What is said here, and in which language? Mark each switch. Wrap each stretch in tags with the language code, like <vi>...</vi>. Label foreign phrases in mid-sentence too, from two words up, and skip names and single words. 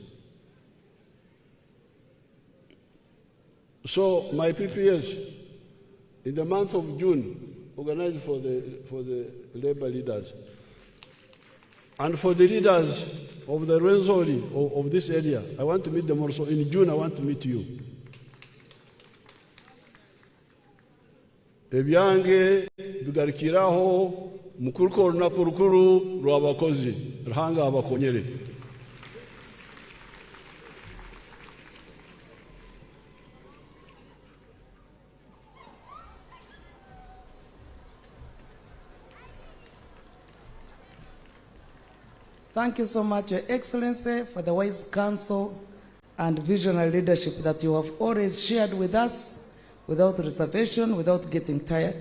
<en>So, my PPS, in the month of June, organized for the labor leaders, and for the leaders of the Rwenzori of this area, I want to meet them also. In June, I want to meet you.</en> <ttj>Ebyange bigarikiraho mukuruko runaku rukuru rw'abakozi ruhanga abakonyere.</ttj> <en>Thank you so much, Your Excellency, for the wise counsel and visionary leadership that you have always shared with us without reservation, without getting tired.</en>